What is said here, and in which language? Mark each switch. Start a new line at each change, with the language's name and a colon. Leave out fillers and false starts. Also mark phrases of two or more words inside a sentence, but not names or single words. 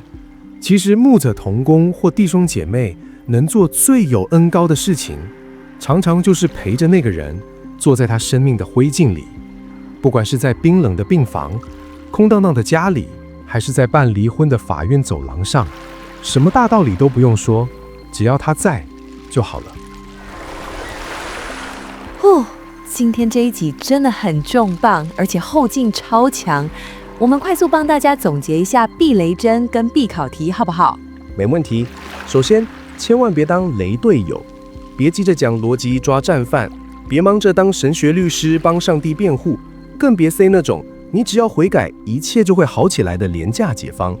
Chinese: 其實牧者同工或弟兄姐妹能做最有恩膏的事情，常常就是陪着那個人坐在他生命的灰燼裡，不管是在冰冷的病房、空蕩蕩的家裡，還是在辦離婚的法院走廊上，什麼大道理都不用說，只要他在就好了。今天這一集真的很重磅，而且後勁超強。我們快速幫大家總結一下避雷針跟必考題，好不好？沒問題。首先，千萬別當雷隊友，別急着講邏輯抓戰犯，別忙着當神學律師幫上帝辯護，更別 say 那種你只要悔改，一切就會好起來的廉價解方。